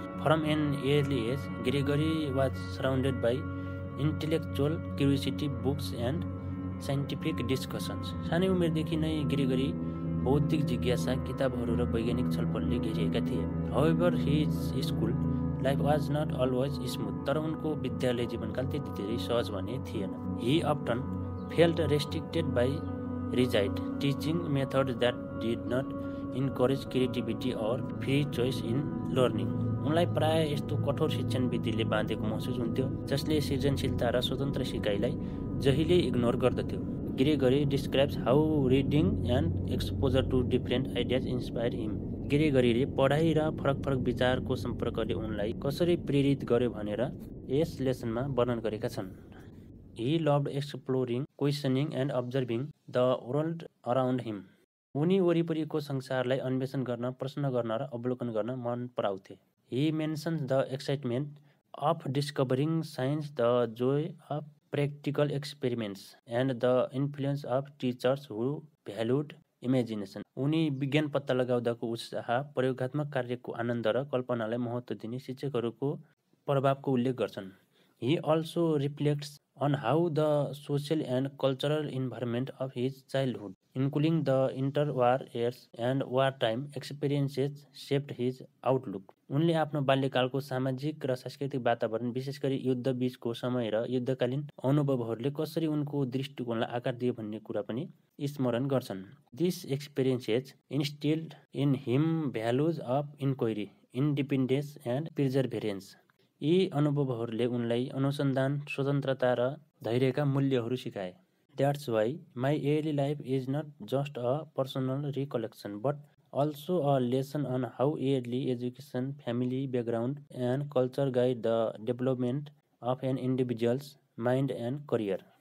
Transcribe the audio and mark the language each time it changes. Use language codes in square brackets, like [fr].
[en] From an early age, Gregory was surrounded by intellectual curiosity, books and scientific discussions. [ne] सानै उमेरदेखि नै Gregory बौद्धिक जिज्ञासा, किताबहरू र वैज्ञानिक छलफलले घेरिएका थिए। [en] However, his school life was not always smooth. [ne] तर उनको विद्यालय जीवनकाल त्यति धेरै सहज भने थिएन। [en] He often felt restricted by rigid teaching methods that did not encourage creativity or free choice in learning. [ne] उनलाई प्राय यस्तो कठोर शिक्षण विधिले बाँधेको महसुस हुन्थ्यो जसले सृजनशीलता र स्वतन्त्र सिकाइलाई जहिले इग्नोर गर्दथ्यो। [en] Gregory describes how reading and exposure to different ideas inspired him. [ne] ग्रेगरीले पढाइ र फरक विचारको सम्पर्कले उनलाई कसरी प्रेरित गर्यो भनेर यस लेसनमा वर्णन गरेका छन्। [en] He loved exploring, questioning and observing the world around him. [ne] उनी वरिपरिको संसारलाई अन्वेषण गर्न, प्रश्न गर्न र अवलोकन गर्न मन पराउँथे। [en] He mentions the excitement of discovering science, the joy of practical experiments and the influence of teachers who valued imagination. [ne] उनी विज्ञान पत्ता लगाउँदाको उत्साह, प्रयोगात्मक कार्यको आनन्द र कल्पनालाई महत्त्व दिने शिक्षकहरूको प्रभावको उल्लेख गर्छन्। [en] He also reflects on how the social and cultural environment of his childhood, including the interwar years and wartime experiences, shaped his outlook. [ne] उनले आफ्नो बाल्यकालको सामाजिक र सांस्कृतिक वातावरण, विशेष गरी युद्ध बीचको समय र युद्धकालीन अनुभवहरूले कसरी उनको दृष्टिकोणलाई आकार दिए भन्ने कुरा पनि स्मरण गर्छन्। [en] These experiences instilled in him values of inquiry, independence and perseverance. [ne] यी अनुभवहरूले उनलाई अनुसन्धान, स्वतन्त्रता र धैर्यका मूल्यहरू सिकाए। [en] That's why my early life is not just a personal recollection but also a lesson on how early education, family background and culture guide the development of an individual's mind and career.